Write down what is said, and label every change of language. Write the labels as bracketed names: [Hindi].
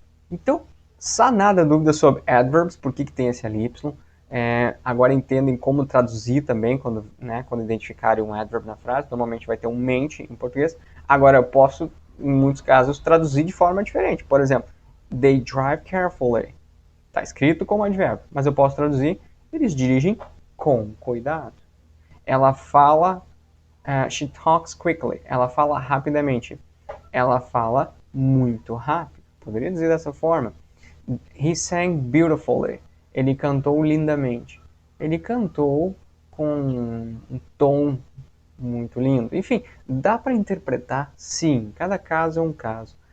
[Portuguese] Então, sanada dúvida sobre adverbs, por que tem esse ly. Agora entendem como traduzir também quando identificarem um adverb na frase. Normalmente vai ter um mente em português. Agora eu posso, em muitos casos, traduzir de forma diferente. Por exemplo, [English] they drive carefully. [Portuguese] Está escrito como advérbio, mas eu posso traduzir, eles dirigem com cuidado. Ela fala, [English] she talks quickly. [Portuguese] Ela fala rapidamente. Ela fala muito rápido. Poderia dizer dessa forma. [English] He sang beautifully. [Portuguese] Ele cantou lindamente. Ele cantou com um tom muito lindo. Enfim, dá para interpretar, sim. Cada caso é um caso.